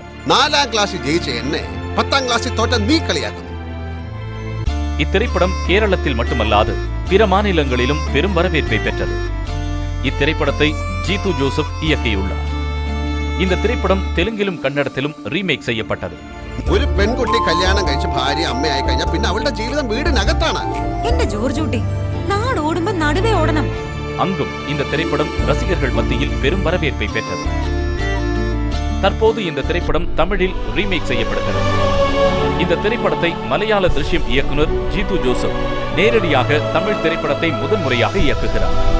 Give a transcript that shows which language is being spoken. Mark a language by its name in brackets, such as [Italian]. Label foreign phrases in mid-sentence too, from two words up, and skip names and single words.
[Malayalam] 4ആം ക്ലാസിൽ ജയിച്ച എന്നെ 10ആം ക്ലാസിൽ തോറ്റ നീ കളിയാക്കും. [Tamil] இத்திரைப்படம் கேரளத்தில் மட்டுமல்லாது பிற மாநிலங்களிலும் பெரும் வரவேற்பை பெற்றது. இத்திரைப்படத்தை ஜீது ஜோசப் இயக்கியுள்ளார். இந்த திரைப்படம் தெலுங்கிலும் கன்னடத்திலும் ரீமேக் செய்யப்பட்டது. [Malayalam] ഒരു പെൺകുട്ടി കല്യാണം കഴിച്ച് ഭാര്യ അമ്മയായി കഴിഞ്ഞാൽ പിന്നെ അവളുടെ ജീവിതം വീടിനകത്താണ്. എന്റെ ജോർജ് കുട്ടി നാട് ഓടുമ്പോൾ നടുവേ ഓടണം. [Tamil] அங்கும் இந்த திரைப்படம் ரசிகர்கள் மத்தியில் பெரும் வரவேற்பை பெற்றது. தற்போது இந்த திரைப்படம் தமிழில் ரீமேக் செய்யப்படுகிறது. இந்த திரைப்படத்தை மலையாள திருஷ்யம் இயக்குனர் ஜீது ஜோசப் நேரடியாக தமிழ் திரைப்படத்தை முதன்முறையாக இயக்குகிறார்.